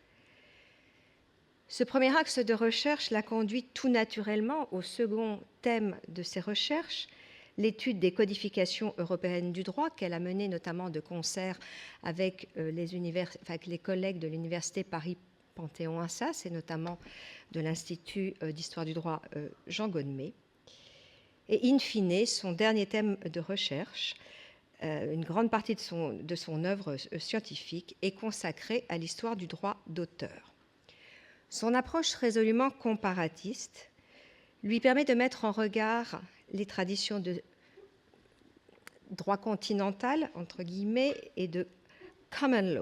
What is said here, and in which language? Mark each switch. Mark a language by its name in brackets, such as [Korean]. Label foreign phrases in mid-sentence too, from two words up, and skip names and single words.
[French] Ce premier axe de recherche l'a conduit tout naturellement au second thème de ses recherches, l'étude des codifications européennes du droit, qu'elle a mené notamment de concert avec les collègues de l'Université Paris-Panthéon-Assas et notamment de l'Institut d'histoire du droit Jean Godemey. [Latin] Et in fine, [French] son dernier thème de recherche, une grande partie de son œuvre scientifique, est consacrée à l'histoire du droit d'auteur. Son approche résolument comparatiste lui permet de mettre en regard les traditions de droit continental, entre guillemets, et de [English] common law.